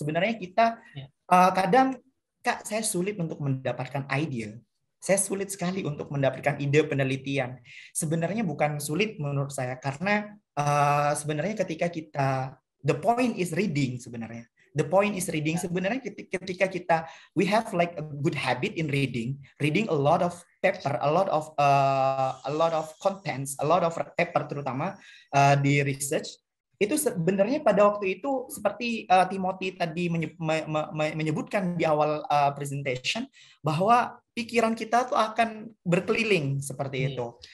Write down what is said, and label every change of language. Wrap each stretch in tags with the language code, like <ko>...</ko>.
<id>Sebenarnya kita kadang Kak, saya sulit untuk mendapatkan ide. Saya sulit sekali untuk mendapatkan ide penelitian. Sebenarnya bukan sulit menurut saya karena sebenarnya ketika kita</id> <en>the point is reading</en> <id>sebenarnya.</id> <en>The point is reading.</en> <id>Sebenarnya ketika kita</id> <en>we have like a good habit in reading a lot of paper, a lot of contents, a lot of paper</en> <id>terutama di</id> <en>research.</en> <id>Itu sebenarnya pada waktu itu seperti Timothy tadi menyebutkan di awal presentation bahwa pikiran kita tuh akan berkeliling seperti itu.</id>